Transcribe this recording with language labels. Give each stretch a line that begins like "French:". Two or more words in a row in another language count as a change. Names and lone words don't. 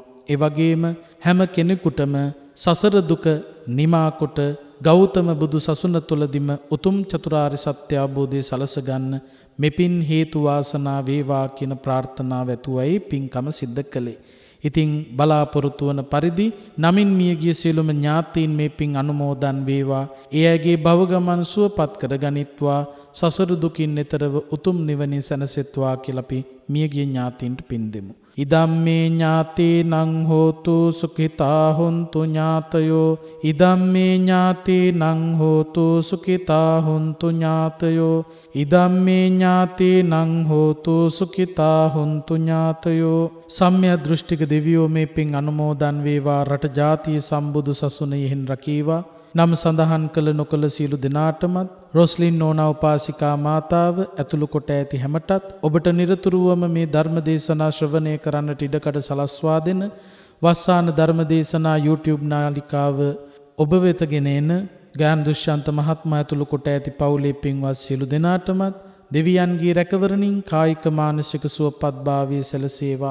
Sinhala: ඒ වගේම හැම කෙනෙකුටම සසර දුක නිමා කොට ගෞතම බුදු සසුන තුලදීම උතුම් චතුරාර්ය සත්‍ය අවබෝධය සලස ගන්න මෙපින් හේතු වාසනා වේවා කියන ප්‍රාර්ථනාව ඇතුවයි පින්කම සිද්ධ කළේ. ඉතින් බලාපොරොත්තු වන පරිදි නමින් මියගිය සියලුම ඥාතීන් මේ පින් අනුමෝදන් වේවා. ඒ අයගේ භව ගමන් සුවපත් කරගනිත්වා. සසර දුකින් එතරව උතුම් නිවනින් සැනසෙත්වා කියලා අපි මියගිය ඥාතීන්ට පින් දෙමු.
Pali: ඉදම්මේ ඥාතීනං හෝතු සුඛිතා හොන්තු ඥාතයෝ. ඉදම්මේ ඥාතීනං හෝතු සුඛිතා හොන්තු ඥාතයෝ. ඉදම්මේ ඥාතීනං හෝතු සුඛිතා හොන්තු ඥාතයෝ.
Sinhala: සම්‍යක් දෘෂ්ටික දෙවියෝ මේ පින් අනුමෝදන් වේවා. රට ජාතිය සම්බුදු සසුන යෙහින් රකීවා. නම් සඳහන් කළ නොකළ සියලු දෙනාටමත් රොස්ලින් නෝනා උපාසිකා මාතාව ඇතුළු කොට ඇති හැමටත් ඔබට නිරතුරුවම මේ ධර්ම දේශනා ශ්‍රවණය කරන්නට ඉඩකඩ සලස්වා දෙන වස්සාන ධර්ම දේශනා YouTube නාලිකාව ඔබ වෙත ගෙන එන ගාන දුෂ්‍යන්ත මහත්මයා ඇතුළු කොට ඇති පවුලේ පින්වත් සියලු දෙනාටමත් දෙවියන්ගේ රැකවරණින් කායික මානසික සුවපත් භාවයේ සැලසේවා.